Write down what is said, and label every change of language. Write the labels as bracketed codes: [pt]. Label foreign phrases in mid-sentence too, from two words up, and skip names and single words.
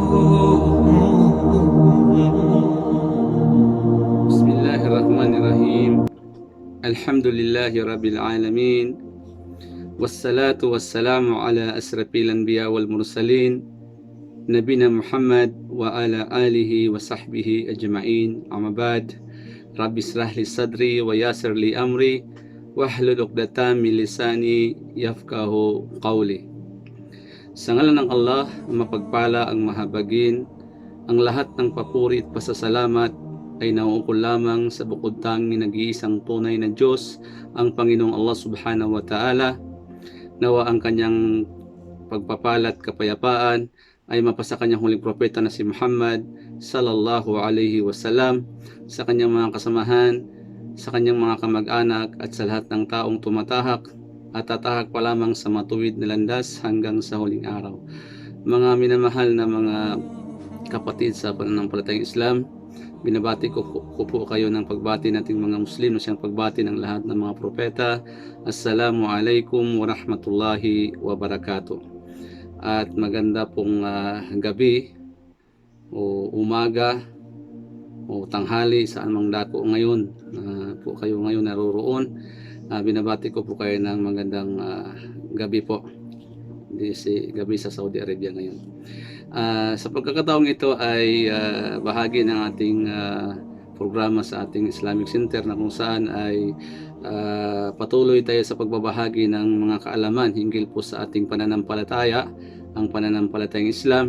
[ar] بسم الله الرحمن الرحيم. الحمد لله رب العالمين. والصلاة والسلام على أشرف الأنبياء والمرسلين، نبينا محمد وعلى آله وصحبه أجمعين. أما بعد. رب اشرح لي صدري ويسر لي أمري واحلل عقدة من لساني يفقهوا قولي. [tl] Sa ngalan ng Allah, mapagpala ang mahabagin, ang lahat ng papuri at pasasalamat ay nauukol lamang sa bukod tanging nag-iisang tunay na Diyos, ang Panginoong Allah [ar] سبحانه وتعالى. [tl] Nawa ang kanyang pagpapala at kapayapaan ay mapasa kanyang huling propeta na si Muhammad [ar] صلى الله عليه وسلم, [tl] sa kanyang mga kasamahan, sa kanyang mga kamag-anak at sa lahat ng taong tumatahak at tatahak pa lamang sa matuwid na landas hanggang sa huling araw. Mga minamahal na mga kapatid sa pananampalatayang Islam, binabati ko po kayo ng pagbati nating mga Muslim na siyang pagbati ng lahat ng mga propeta. [ar] السلام عليكم ورحمة الله وبركاته. [tl] At maganda pong gabi o umaga o tanghali saan mang dako ngayon po kayo ngayon naroroon. Binabati ko po kayo ng magandang gabi po. Gabi sa Saudi Arabia ngayon. Sa pagkakataong ito ay bahagi ng ating programa sa ating Islamic Center, na kung saan ay patuloy tayo sa pagbabahagi ng mga kaalaman hinggil po sa ating pananampalataya, ang pananampalatayang Islam.